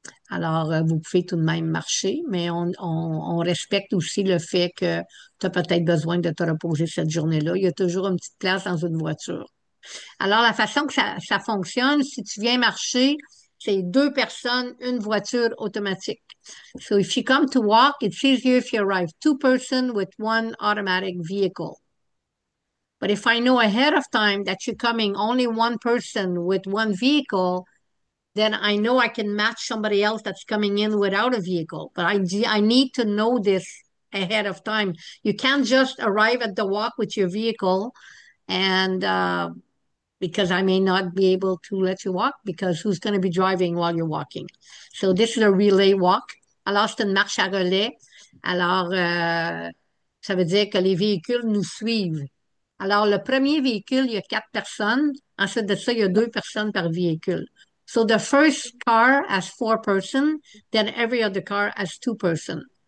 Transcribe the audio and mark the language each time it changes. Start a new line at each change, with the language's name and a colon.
French: Alors, vous pouvez tout de même marcher, mais on respecte aussi le fait que tu as peut-être besoin de te reposer cette journée-là. Il y a toujours une petite place dans une voiture. Alors, la façon que ça fonctionne, si tu viens marcher, c'est deux personnes, une voiture automatique.
English: So if you come to walk, it's easier if you arrive two person with one automatic vehicle. But if I know ahead of time that you're coming only one person with one vehicle, then I know I can match somebody else that's coming in without a vehicle. But I need to know this ahead of time. You can't just arrive at the walk with your vehicle and because I may not be able to let you walk because who's going to be driving while you're walking? So this is a relay walk.
French: Alors, c'est une marche à relais. Alors, ça veut dire que les véhicules nous suivent. Alors, le premier véhicule, il y a quatre personnes. Ensuite de ça, il y a deux personnes par véhicule.
English: So the first car has four person, then every other car has two person.